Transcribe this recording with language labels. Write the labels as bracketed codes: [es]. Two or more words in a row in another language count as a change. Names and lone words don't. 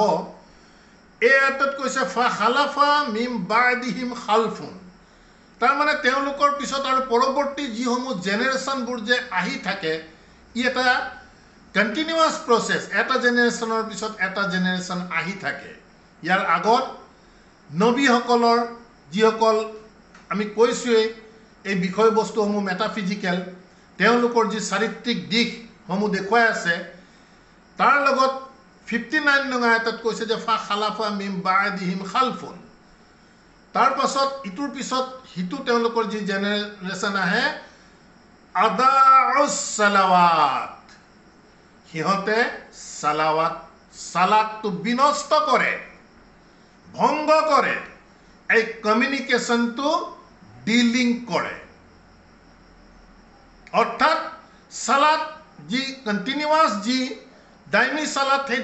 [as] এই আয়াতত কৈছে [ar] فخلف من بعدهم خلف, [as] তাৰমানে তেওঁলোকৰ পিছত আৰু পৰৱৰ্তী যিসমূহ জেনেৰেশ্যনবোৰ যে আহি থাকে, ই এটা [en] continuous process, [as] এটা জেনেৰেশ্যনৰ পিছত এটা জেনেৰেশ্যন আহি থাকে। ইয়াৰ আগত নবীসকলৰ যিসকল আমি কৈছোঁৱেই এই বিষয়বস্তুসমূহ মেটাফিজিক্যাল তেওঁলোকৰ যি চাৰিত্ৰিক দিশসমূহ দেখুৱাই আছে তাৰ লগত 59 নং আয়াতত কৈছে যে [ar] فخلف من بعدهم خلف [as] তাৰ পাছত ইটোৰ পিছত হিতু তেওঁলোকৰ যি জেনেৰেশ্যন আহে [ar] أضاعوا الصلوات [as] সিহঁতে সালাতটো বিনষ্ট কৰে ভংগ কৰে এই কমিউনিকেশ্যনটো ডিলিং কৰে অৰ্থাৎ সালাত যি কন্টিনিউয়াস যি দাইমি সালাত সেই